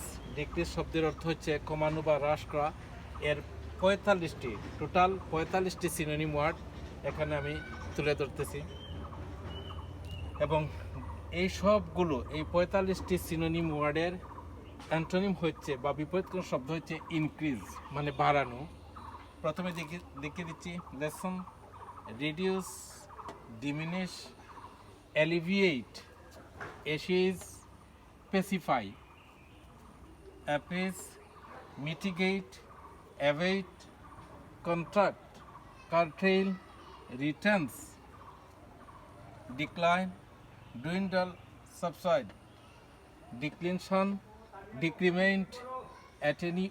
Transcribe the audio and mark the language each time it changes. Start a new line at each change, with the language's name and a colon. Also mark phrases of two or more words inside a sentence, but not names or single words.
Bangla: ডিক্রিজ শব্দের অর্থ হচ্ছে কমানো বা হ্রাস করা। এর 45টি টোটাল 45টি
English: synonym word
Bangla: এখানে আমি তুলে ধরতেছি এবং এই 45টি
English: synonym word
Bangla: অ্যান্টোনিম হচ্ছে বা বিপরীতকরণ শব্দ হচ্ছে ইনক্রিজ মানে বাড়ানো। প্রথমে দেখিয়ে দিচ্ছি লেসন,
English: reduce, diminish, alleviate, assuage, pacify, appease, mitigate, abate, contract, curtail, retrench, decline, dwindle, subside, declension, decrement, attenuate,